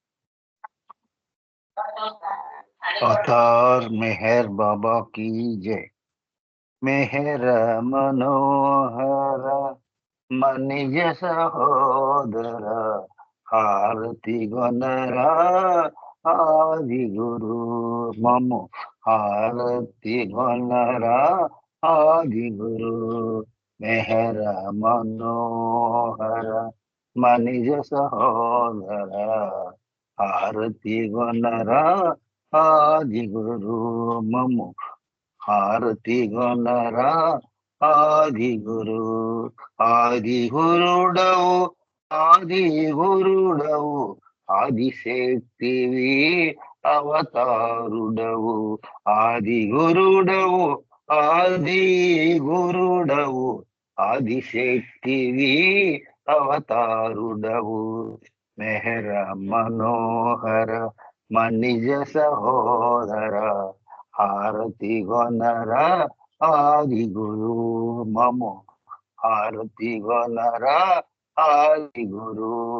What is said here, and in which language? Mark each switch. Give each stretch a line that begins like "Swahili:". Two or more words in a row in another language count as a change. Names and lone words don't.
Hindi: अवतार मेहर बाबा की जय।
Telugu: మెహర మనోహర మనిజ సహోదర, ఆరతి గణరా ఆది గురు మమ, ఆరతి గణరా ఆది గురు। మెహర మనోహర మనిజ సహోదర, ఆరతి గణరా ఆది గురు మమ, ఆరతి గణరా ఆది గురు। ఆది గురుడవు ఆది గురుడవు, ఆదిశక్తివి అవతారుడవు। ఆది గురుడవు ఆది గురుడవు, ఆదిశక్తివి అవతారుడవు। మెహర మనోహర మనిజ సహోదర, హారతి గొనరా ఆది గురు మమ, హారతి గొనరా ఆది గురు।